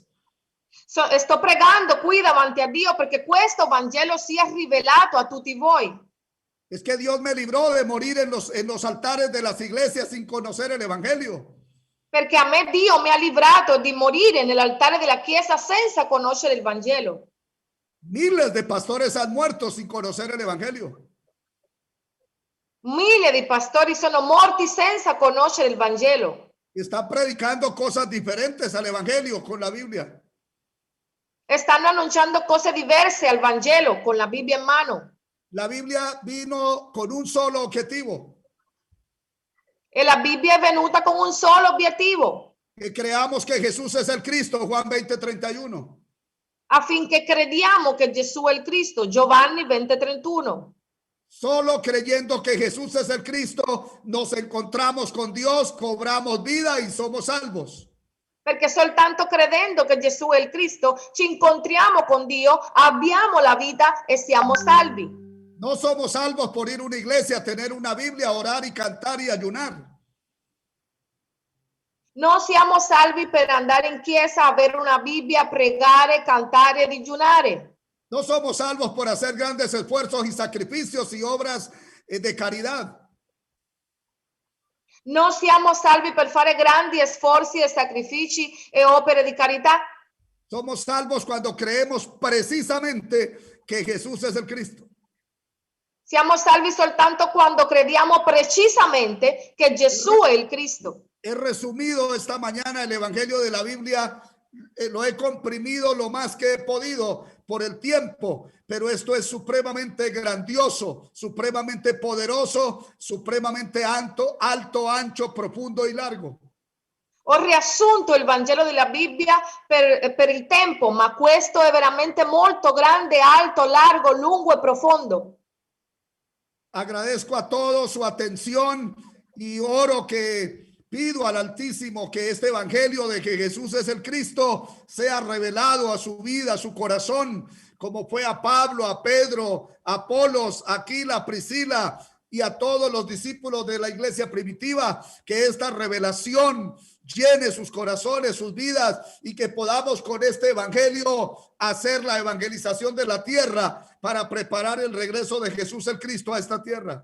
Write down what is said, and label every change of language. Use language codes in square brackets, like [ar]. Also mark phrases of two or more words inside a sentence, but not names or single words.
[it] Sto pregando qui davanti a Dio perché questo Vangelo sia rivelato a tutti voi. [es] Es que Dios me libró de morir en los altares de las iglesias sin conocer el evangelio. [it] Perché a me Dio mi ha librato di morire nell'altare della Chiesa senza conoscere il Vangelo. [es] Miles de pastores han muerto sin conocer el evangelio. [it] Mille di pastori sono morti senza conoscere il Vangelo. [es] Están predicando cosas diferentes al evangelio con la Biblia. [it] Stanno annunciando cose diverse al Vangelo con la Bibbia in mano. [es] La Biblia vino con un solo objetivo. [it] E la Bibbia è venuta con un solo obiettivo. [es] Que creamos que Jesús es el Cristo, Juan 20:31. [it] Affinché crediamo che Gesù è il Cristo, Giovanni 20:31. [es] Solo creyendo que Jesús es el Cristo, nos encontramos con Dios, cobramos vida y somos salvos. [it] Perché soltanto credendo che Gesù è il Cristo ci incontriamo con Dio, abbiamo la vita e siamo salvi. [es] No somos salvos por ir a una iglesia, tener una Biblia, orar y cantar y ayunar. [it] Non siamo salvi per andare in chiesa, avere una Bibbia, pregare, cantare e digiunare. [es] No somos salvos por hacer grandes esfuerzos y sacrificios y obras de caridad. [it] Non siamo salvi per fare grandi sforzi e sacrifici e opere di carità. [es] Somos salvos cuando creemos precisamente que Jesús es el Cristo. [it] Siamo salvi soltanto quando crediamo precisamente che Gesù è il Cristo. [es] He resumido esta mañana el evangelio de la Biblia, lo he comprimido lo más que he podido por el tiempo, pero esto es supremamente grandioso, supremamente poderoso, supremamente alto, ancho, profundo y largo. [it] Ho riassunto il Vangelo della Bibbia per il tempo, ma questo è veramente molto grande, alto, largo, lungo e profondo. [es] Agradezco a todos su atención y oro que pido al Altísimo que este evangelio de que Jesús es el Cristo sea revelado a su vida, a su corazón, como fue a Pablo, a Pedro, a Apolos, a Aquila, a Priscila y a todos los discípulos de la iglesia primitiva, que esta revelación llene sus corazones, sus vidas, y que podamos con este evangelio hacer la evangelización de la tierra para preparar el regreso de Jesús el Cristo a esta tierra.